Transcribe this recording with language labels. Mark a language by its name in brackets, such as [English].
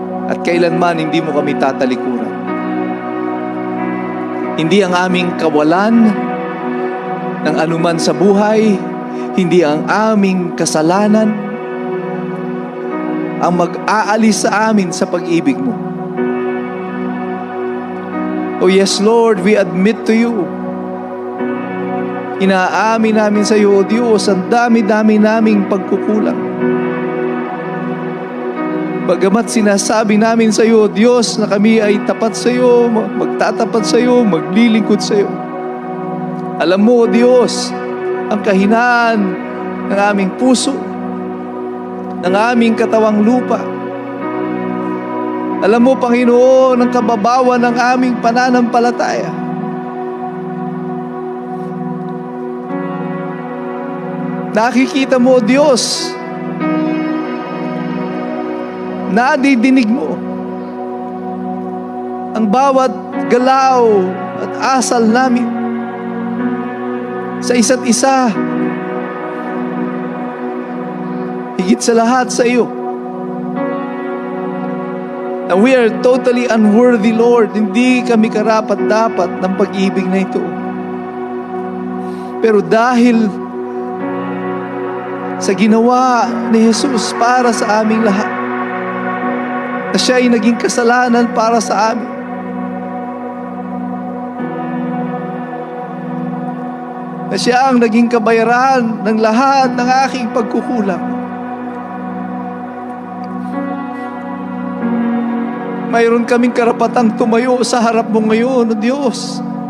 [Filipino] At kailanman hindi mo kami tatalikuran. Hindi ang aming kawalan ng anuman sa buhay, hindi ang aming kasalanan ang mag-aalis sa amin sa pag-ibig mo. [English] Oh yes, Lord, we admit to you. [Filipino] Inaamin namin sa iyo, O Diyos, ang dami-dami naming pagkukulang. Bagamat sinasabi namin sa iyo, O Diyos, na kami ay tapat sa iyo, magtatapat sa iyo, maglilingkod sa iyo. Alam mo, O Diyos, ang kahinaan ng aming puso, ng aming katawang lupa. Alam mo, Panginoon, ang kababawan ng aming pananampalataya. Nakikita mo, O Diyos, nadidinig mo ang bawat galaw at asal namin sa isa't isa. Higit sa lahat sa iyo. [English] And we are totally unworthy, Lord. [Filipino] Hindi kami karapat-dapat ng pag-ibig na ito. Pero dahil sa ginawa ni Jesus para sa aming lahat, na siya ay naging kasalanan para sa amin, na siya ang naging kabayaran ng lahat ng aking pagkukulang, mayroon kaming karapatang tumayo sa harap mo ngayon, O Diyos.